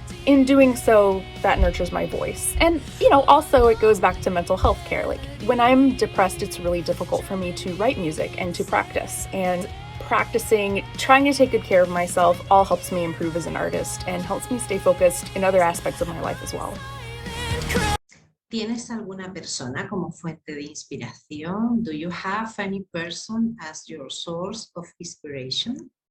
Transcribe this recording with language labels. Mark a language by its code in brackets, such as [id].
[en] in doing so, that nurtures my voice. And, you know, also it goes back to mental health care. Like when I'm depressed, it's really difficult for me to write music and to practice. And practicing, trying to take good care of myself all helps me improve as an artist and helps me stay focused in other aspects of my life as well. [es] ¿Tienes alguna persona como fuente de inspiración? [en] Do you have any person as your source of inspiration?